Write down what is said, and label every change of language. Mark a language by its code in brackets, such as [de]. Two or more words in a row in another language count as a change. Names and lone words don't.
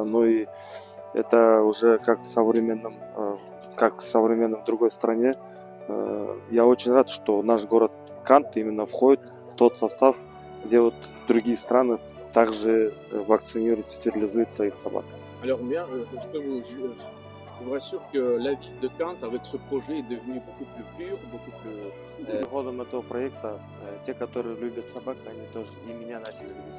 [ru] Ну и это уже как в современном другой стране. Я очень рад, что наш город Кант именно входит в тот состав, где вот другие страны также вакцинируют, стерилизуют своих собак. [fr] Alors bien, je vous rassure que la ville de Kant, avec ce projet, est devenue beaucoup plus pure, beaucoup plus... [ru] Ходом этого проекта те, которые любят собак, они тоже и меня начали любить.